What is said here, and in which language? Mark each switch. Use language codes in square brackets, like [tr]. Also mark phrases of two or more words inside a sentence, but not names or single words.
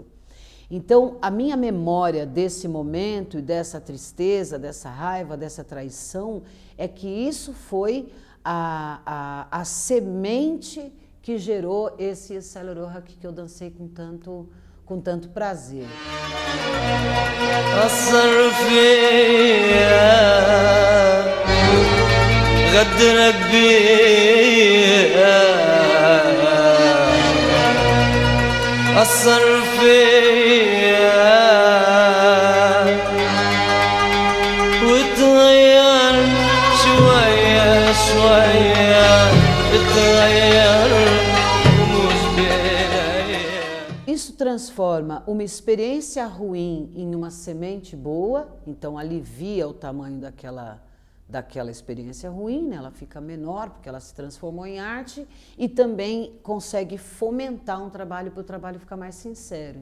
[pt] Então, a minha memória desse momento e dessa tristeza, dessa raiva, dessa traição, é que isso foi a semente que gerou esse Issaroha que eu dancei com tanto prazer. [ar] أثر فيا غدرك بيا أثر فيا وتغير شوية شوية اتغير ومش بإيديا. [pt] Isso transforma uma experiência ruim em uma semente boa, então alivia o tamanho daquela experiência ruim, né? Ela fica menor porque ela se transformou em arte e também consegue fomentar um trabalho para o trabalho ficar mais sincero.